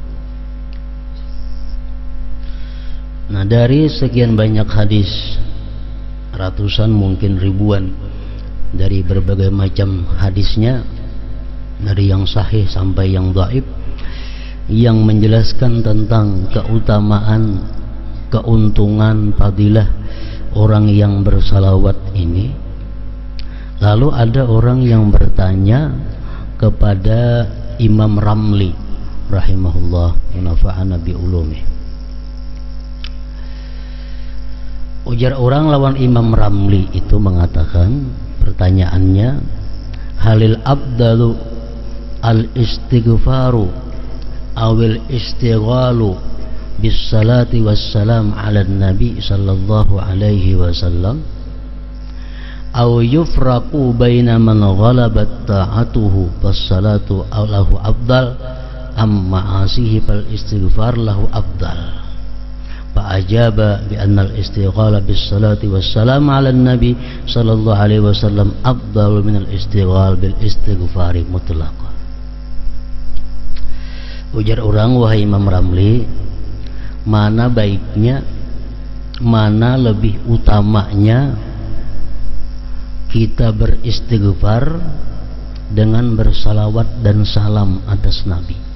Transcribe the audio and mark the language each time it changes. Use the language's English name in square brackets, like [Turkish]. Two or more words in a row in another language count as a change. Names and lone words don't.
[Indonesian] Nah, dari sekian banyak hadis, ratusan mungkin ribuan, dari berbagai macam hadisnya, dari yang sahih sampai yang dhaif, yang menjelaskan tentang keutamaan, keuntungan, fadilah orang yang bersalawat ini. Lalu ada orang yang bertanya kepada Imam Ramli rahimahullah, [Arabic] نفعنا بعلومه. [Indonesian] Ujar orang lawan Imam Ramli itu mengatakan, pertanyaannya, [Arabic] هل الأفضل الاستغفار أو الاشتغال بالصلاة والسلام على النبي صلى الله عليه وسلم أو يفرق بين من غلبت طاعته والصلاة له أفضل أما عاصيه فالاستغفار له أفضل. فأجاب بأن الاشتغال بالصلاة والسلام على النبي صلى الله عليه وسلم أفضل من الاشتغال بالاستغفار مطلقا. [Indonesian] Ujar orang, wahai Imam Ramli, mana baiknya, mana lebih utamanya kita beristighfar dengan bersalawat dan salam atas Nabi?